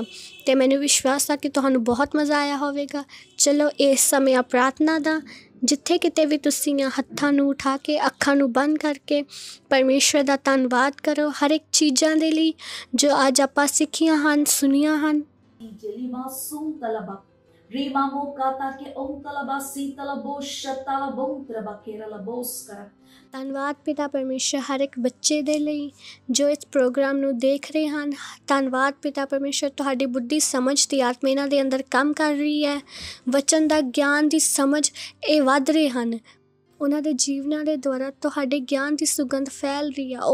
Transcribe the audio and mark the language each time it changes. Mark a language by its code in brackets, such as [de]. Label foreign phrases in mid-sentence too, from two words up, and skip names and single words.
[pa] ਤੇ ਮੈਨੂੰ ਵਿਸ਼ਵਾਸ ਆ ਕਿ ਤੁਹਾਨੂੰ ਬਹੁਤ ਮਜ਼ਾ ਆਇਆ ਹੋਵੇਗਾ। ਚਲੋ ਇਸ ਸਮੇਂ ਆ ਪ੍ਰਾਰਥਨਾ ਦਾ। ਜਿੱਥੇ ਕਿਤੇ ਵੀ ਤੁਸੀਂ ਹੱਥਾਂ ਨੂੰ ਉਠਾ ਕੇ ਅੱਖਾਂ ਨੂੰ ਬੰਦ ਕਰਕੇ ਪਰਮੇਸ਼ਵਰ ਦਾ ਧੰਨਵਾਦ ਕਰੋ ਹਰ ਇੱਕ ਚੀਜ਼ਾਂ ਦੇ ਲਈ ਜੋ ਅੱਜ ਆਪਾਂ ਸਿੱਖੀਆਂ ਹਨ, ਸੁਣੀਆਂ ਹਨ। Rimamo kata ke ontalaba sitalabo shatalabo trabakeralaboskara। ਧੰਨਵਾਦ ਪਿਤਾ ਪਰਮੇਸ਼ਰ ਹਰ ਇੱਕ ਬੱਚੇ ਦੇ ਲਈ ਜੋ ਇਸ ਪ੍ਰੋਗਰਾਮ ਨੂੰ ਦੇਖ ਰਹੇ ਹਨ। ਧੰਨਵਾਦ ਪਿਤਾ ਪਰਮੇਸ਼ਰ ਤੁਹਾਡੀ ਬੁੱਧੀ ਸਮਝ ਦੀ ਆਤਮਾ ਇਹਨਾਂ ਦੇ ਅੰਦਰ ਕੰਮ ਕਰ ਰਹੀ ਹੈ। ਵਚਨ ਦਾ ਗਿਆਨ ਦੀ ਸਮਝ ਇਹ ਵੱਧ ਰਹੇ ਹਨ। ਉਹਨਾਂ ਦੇ ਜੀਵਨਾਂ ਦੇ ਦੁਆਰਾ ਤੁਹਾਡੇ ਗਿਆਨ ਦੀ ਸੁਗੰਧ ਫੈਲ ਰਹੀ ਹੈ।